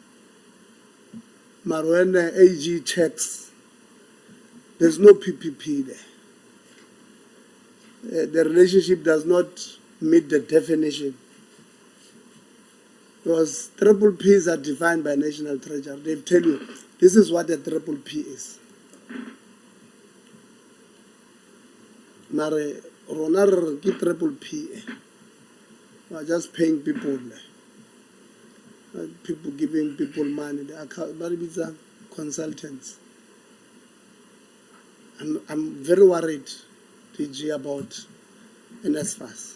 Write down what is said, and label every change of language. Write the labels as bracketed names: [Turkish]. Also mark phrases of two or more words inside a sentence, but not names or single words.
[English] But when AG checks There's no PPP there. The relationship does not meet the definition. Because triple Ps are defined by National Treasury. They tell you this is what a triple P is. [Tswana] Mare rona re ke [English] triple P. We are just paying people. People giving people money. The account, but it's consultants. I'm very worried, DG, about NSFAS.